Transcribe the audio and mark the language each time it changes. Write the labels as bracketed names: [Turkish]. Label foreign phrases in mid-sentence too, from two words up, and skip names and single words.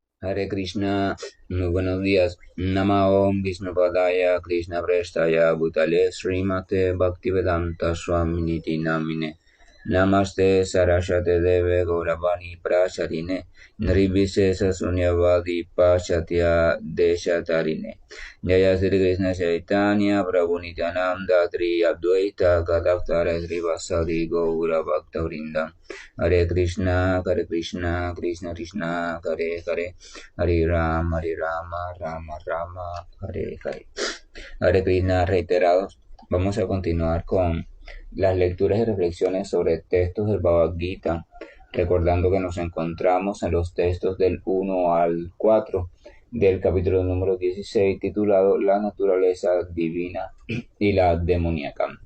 [Sanskrit] हरे कृष्ण, [Spanish] muy buenos días. [Sanskrit] नमओं विष्णुपादाय कृष्णप्रेष्ठाय भूतले श्रीमते भक्तिवेदान्तस्वामिन् इति नामिने. नमस्ते सारस्वते देवे गौरवाणी प्रचारिणे निर्विशेष शून्यवादि पाश्चात्य देशतारिणे. जय श्री कृष्णचैतन्य प्रभु नित्यानन्द श्री अद्वैत गदाधर श्रीवासादि गौरभक्तवृन्द. हरे कृष्ण कृष्ण कृष्ण हरे हरे. हरे राम राम राम हरे हरे. हरे कृष्ण [Spanish] reiterados. Vamos a continuar con las lecturas y reflexiones sobre textos del Bhagavad Gita, recordando que nos encontramos en los textos del 1 al 4 del capítulo número 16, titulado La naturaleza divina y la demoníaca.